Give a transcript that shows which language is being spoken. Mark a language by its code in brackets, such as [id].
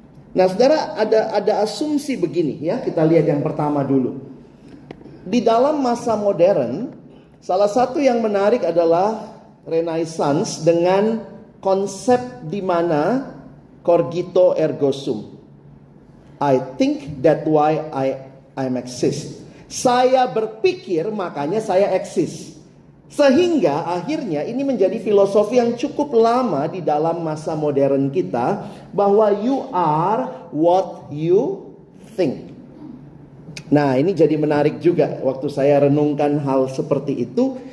[id] Nah, saudara, ada asumsi begini ya, kita lihat yang pertama dulu. Di dalam masa modern, salah satu yang menarik adalah Renaissance dengan konsep di mana cogito ergo sum. [en] I think that why I'm exist. [id] Saya berpikir makanya saya eksis. Sehingga akhirnya ini menjadi filosofi yang cukup lama di dalam masa modern kita, bahwa [en] you are what you think. [id] Nah, ini jadi menarik juga waktu saya renungkan hal seperti itu.